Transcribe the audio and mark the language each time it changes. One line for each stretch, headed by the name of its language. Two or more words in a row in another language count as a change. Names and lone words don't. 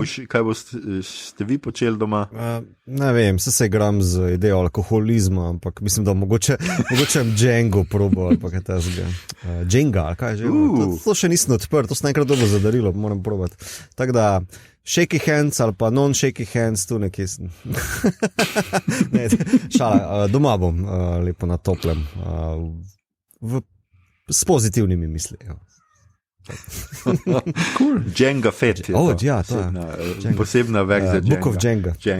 Slovenian: kaj boste vi počeli doma? Ne vem, se igram z idejo alkoholizma, ampak mislim, da mogoče Django probo ali pa kaj tasega. Jenga, ali kaj že? To še nisem odprt, to sem enkrat dobro zadarilo, moram probati. Tako da
English: shaky hands
Slovenian: ali pa
English: non-shaky hands,
Slovenian: tu nekje sem. Ne, šala, doma bom lepo na toplem, s pozitivnimi mislijo. Cool. Jenga Fett je to. Ja, to je. Posebna verzija Book of Jenga.